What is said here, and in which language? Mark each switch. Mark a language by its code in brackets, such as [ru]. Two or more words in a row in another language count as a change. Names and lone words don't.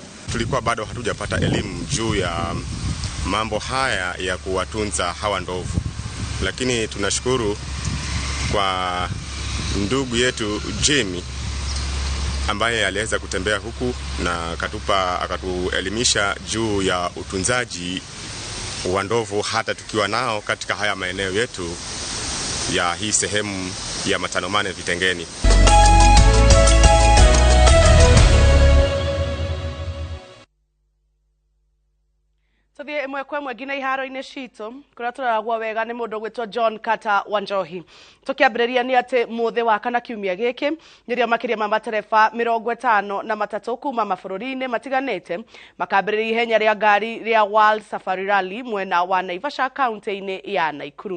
[sw] Tulikuwa bado hatujapata elimu juu ya mambo haya ya kuwatunza hawa ndovu, lakini tunashukuru kwa ndugu yetu Jamie ambaye aliweza kutembea huku na akatuelimisha juu ya utunzaji wa ndovu hata tukiwa nao katika haya maeneo yetu ya hii sehemu ya Matanomane Vitengeni. [ki] Tuthie imwe kwa imwe ngina iharo-ini citu kuria turaragwo wega ni mundu gwitwo John Carter Wanjohi. Tukiambiriria ni ati muthi wa kana kiumia giki niria makiria ma matereba 53 kuma mabururi-ini matiganite makambiriria ihenya ria ngari ria World Safari Rally mwena wa Naivasha county-ini ya Nakuru.